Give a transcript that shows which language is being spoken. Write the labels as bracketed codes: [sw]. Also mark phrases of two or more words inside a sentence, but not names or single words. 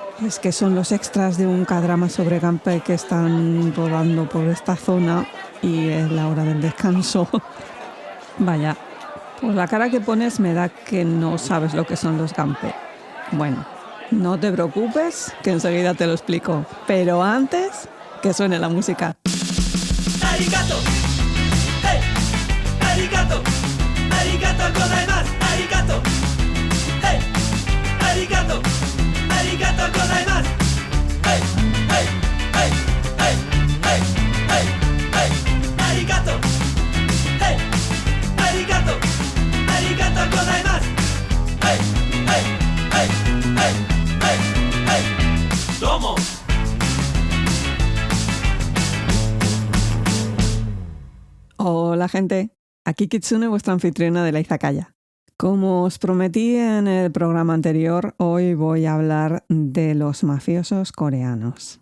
[es] Es que son los extras de un K-drama sobre Gunpei que están rodando por esta zona y es la hora del descanso. Vaya, pues la cara que pones me da que no sabes lo que son los Gunpei. Bueno, no te preocupes, que enseguida te lo explico. Pero antes, que suene la música. [ja] ありがとう、hey、ありがとう、ありがとうございます、ありがとう、hey、ありがとう、ありがとうございます、hey、hey、hey、hey、hey、hey、hey、ありがとう、hey、ありがとう、ありがとうございます、hey、hey、hey、hey、hey、hey、どうも. [es] Hola gente, aquí Kitsune, vuestra anfitriona de la Izakaya. Como os prometí en el programa anterior, hoy voy a hablar de los mafiosos coreanos.